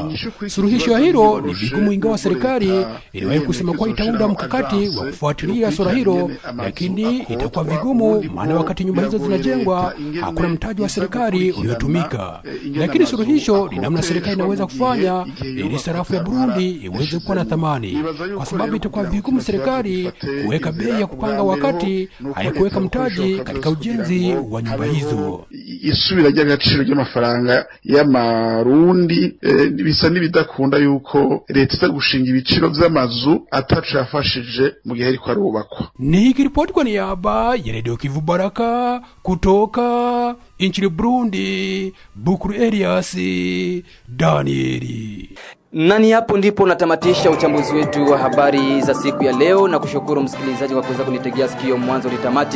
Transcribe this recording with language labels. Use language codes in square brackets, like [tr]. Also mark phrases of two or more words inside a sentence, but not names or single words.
[sw] Suluhisho ya hilo ni vigumu, ingawa serikali iliwahi kusema kwa itaunda mkakati wa kufuatilia swala hilo, lakini itakuwa vigumu, maana wakati nyumba hizo zinajengwa hakuna mtaji wa wa serikali uliotumika, lakini suluhisho ni namna serikali inaweza kufanya ili sarafu ya Burundi iweze kuwa na thamani, kwa sababu itakuwa vigumu serikali kuweka bei ya kupanga wakati hayakuweka mtaji katika ujenzi wa nyumba hizo. [rn] Isubira ry'agaciro ry'amafaranga y'amarundi bisa n'ibidakunda yuko leta iza gushinga ibiciro vy'amazu atacu yafashije mu gihe ariko arubakwa. [sw] Nikiripoti kwa niaba ya Radio Kivu Baraka kutoka nchini Burundi, Bukuru Elias Danieli. Nani hapo ndipo natamatisha uchambuzi wetu wa habari za siku ya leo, na kushukuru msikilizaji kwa kuweza kunitegea sikio mwanzo hadi tamati.